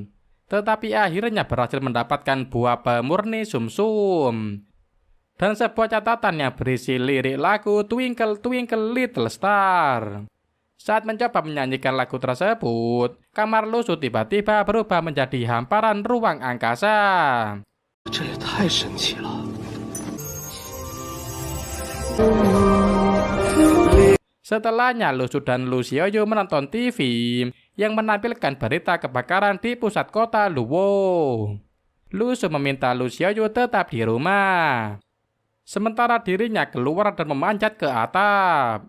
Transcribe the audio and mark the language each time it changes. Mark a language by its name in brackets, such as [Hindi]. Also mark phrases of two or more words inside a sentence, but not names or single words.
[Indonesian] Tetapi akhirnya berhasil mendapatkan buah pemurni sumsum. Dan sebuah catatan yang berisi lirik lagu Twinkle Twinkle Little Star. Saat mencoba menyanyikan lagu tersebut, kamar Lu Su tiba-tiba berubah menjadi hamparan ruang angkasa. [Chinese] 这也太神奇了。 [Indonesian] Setelahnya Lu Su dan Lu Xiaoyu menonton TV yang menampilkan berita kebakaran di pusat kota Luwo. Lu Su meminta Lu Xiaoyu tetap di rumah, sementara dirinya keluar dan memanjat ke atap.